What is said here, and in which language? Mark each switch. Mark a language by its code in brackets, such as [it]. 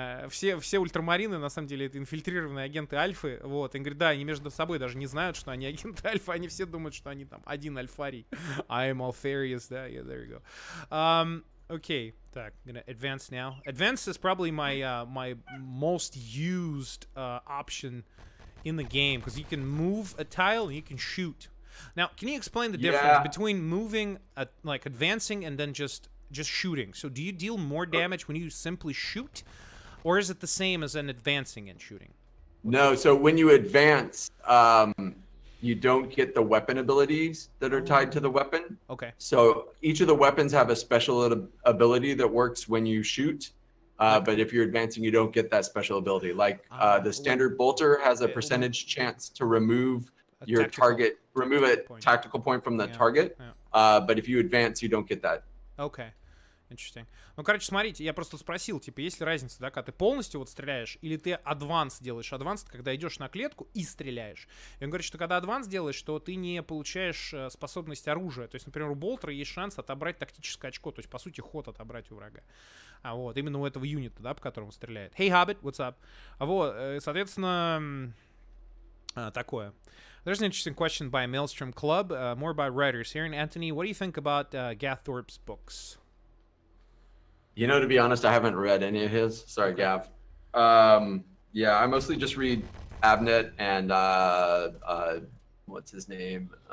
[ru] Все ультрамарины, на самом деле, это инфильтрированные агенты Альфы. Вот, он говорит, да, они между собой даже не знают, что они агенты Альфа, они все думают, что они там один Альфарий. [en] I am Alfarius, да, yeah, there you go. Okay, так, I'm gonna advance now. Advance is probably my my most used option in the game because you can move a tile and you can shoot. Now, can you explain the difference between moving, like advancing, and then just shooting? So, do you deal more damage when you simply shoot, or is it the same as an advancing and shooting? No. So when you advance, you don't get the weapon abilities that are tied to the weapon. Okay. So each of the weapons have a special ability that works when you shoot. But if you're advancing, you don't get that special ability. Like the standard bolter has a percentage chance to remove your target, remove a tactical point from the target. But if you advance, you don't get that. Okay. Interesting. [ru] Ну, короче, смотрите, я просто спросил, типа, есть ли разница, да, когда ты полностью вот стреляешь, или ты адванс делаешь. Адванс, когда идешь на клетку и стреляешь. И он говорит, что когда адванс делаешь, то ты не получаешь способность оружия. То есть, например, у болтера есть шанс отобрать тактическое очко, то есть, по сути, ход отобрать у врага. Вот, именно у этого юнита, да, по которому стреляет. [en] Hey, Hobbit, what's up? [ru] Вот, соответственно, такое. [en] There's an interesting question by Maelstrom Club, more about writers here. And Anthony, what do you think about Gathorpe's books? You know, to be honest, I haven't read any of his. Sorry, Gav. Yeah, I mostly just read Abnett and what's his name?